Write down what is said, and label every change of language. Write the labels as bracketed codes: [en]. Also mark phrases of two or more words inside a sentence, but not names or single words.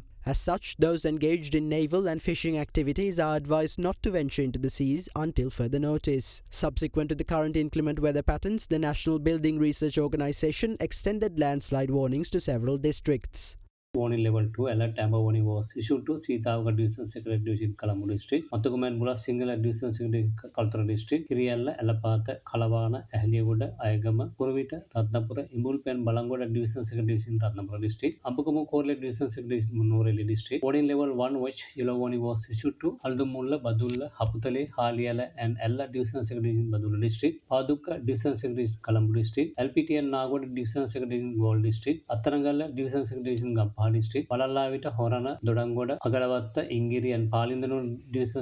[en] As such, those engaged in naval and fishing activities are advised not to venture into the seas until further notice. Subsequent to the current inclement weather patterns, the National Building Research Organisation extended landslide warnings to several districts. warning level 2 alert amber warning was issued to Sitawaga Division Secretary Division Colombo District, Matukuman Bula Single Division Secretary Kaltara District, Kiriella, Alapata, Kalavana, Ahliagoda, Ayagama, Purvita, Ratnapura, Imbulpen, Balangoda Division Secretary Division Ratnapura District, Ampukumu Korle Division Secretary Munoreli District. Warning level 1 which yellow warning was issued to Aldumulla, Badulla, Haputale, Haliala and Ella Division Secretary Division Badulla District, Paduka Division Secretary Colombo District, LPT and Nagoda Division Secretary in Gold District, Atharangala Division Secretary in Gampa District, Palalavita, Horana, Dodangoda, Agaravatta, Ingiri and Palindano Division